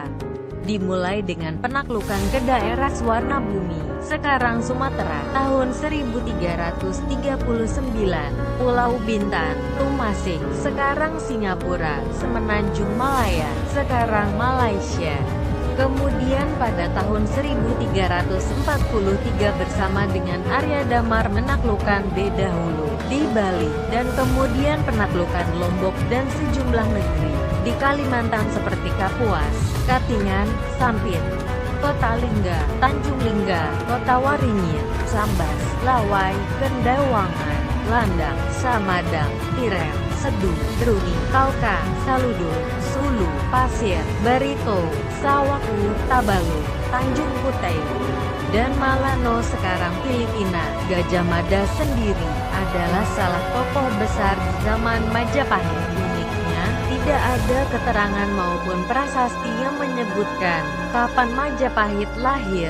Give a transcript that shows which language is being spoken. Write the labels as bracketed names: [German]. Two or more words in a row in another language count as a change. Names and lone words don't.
[Indonesian] Dimulai dengan penaklukan ke daerah Swarna Bumi, sekarang Sumatera, tahun 1339, Pulau Bintan, Tumasik, sekarang Singapura, Semenanjung Malaya, sekarang Malaysia. Kemudian pada tahun 1343 bersama dengan Arya Damar menaklukkan Bedahulu di Bali, dan kemudian penaklukan Lombok dan sejumlah negeri di Kalimantan seperti Kapuas, Katingan, Sampit, Kota Lingga, Tanjung Lingga, Kota Waringin, Sambas, Lawai, Kendawangan, Landang, Samadang, Tiren, Sedu, Druni, Kalka, Saludur, Sulu, Pasir, Barito, Sawaku, Tabalu, Tanjung Kutai, dan Malano sekarang Filipina. Gajah Mada sendiri adalah salah tokoh besar di zaman Majapahit. Uniknya, tidak ada keterangan maupun prasasti yang menyebutkan kapan Majapahit lahir.